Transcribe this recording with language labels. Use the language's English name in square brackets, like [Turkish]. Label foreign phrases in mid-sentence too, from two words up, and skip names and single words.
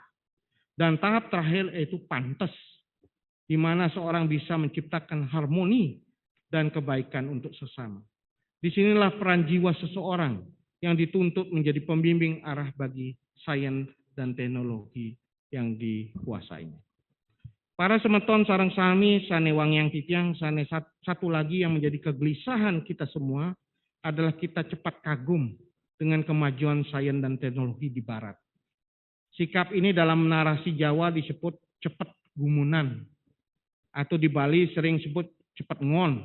[Indonesian] Dan tahap terakhir yaitu pantas, di mana seorang bisa menciptakan harmoni dan kebaikan untuk sesama. Disinilah peran jiwa seseorang yang dituntut menjadi pembimbing arah bagi sains dan teknologi yang dikuasainya. [Balinese] Para semeton sareng sami, sane wangyang titiang, [Indonesian] sane satu lagi yang menjadi kegelisahan kita semua adalah kita cepat kagum dengan kemajuan sains dan teknologi di Barat. Sikap ini dalam narasi Jawa disebut cepat gumunan, atau di Bali sering disebut cepat ngon.